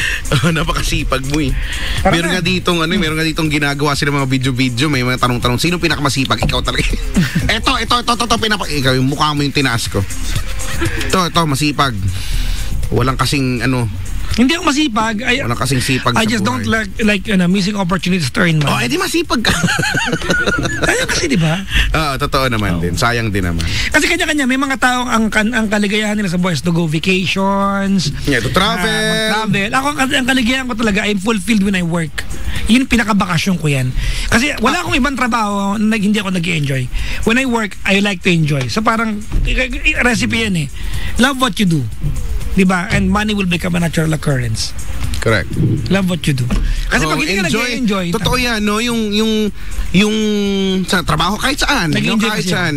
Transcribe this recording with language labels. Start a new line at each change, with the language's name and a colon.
Filipino: Napakasipag mo eh. Meron nga ditong ginagawa sila mga video-video, may mga tanong-tanong, sino pinakamasipag? Ikaw talaga. Ito, ikaw yung mukha mo yung tinaas ko. Ito, masipag. Walang kasing Hindi ako masipag. Walang kasing sipag
English: I just don't like missing opportunities to earn money.
Filipino: Edi masipag ka. Sayang kasi, di ba? Totoo naman din. Sayang din naman. Kasi kanya-kanya, may mga taong ang kaligayahan nila sa buhay
English: is to go vacations. Yeah, to travel.
Filipino: Ako, ang kaligayahan ko talaga,
English: I'm fulfilled when I work.
Filipino: Yun, pinakabakasyon ko yan. Kasi wala akong ibang trabaho na hindi ako nag-enjoy.
English: When I work, I like to enjoy.
Filipino: So parang, recipe yan eh.
English: Love what you do.
Filipino: Diba?
English: And money will become a natural occurrence. Correct. Love what you do.
Filipino: Kasi pag hindi ka nag-enjoy, totoo yan, no? Yung sa trabaho, kahit saan. Kahit saan.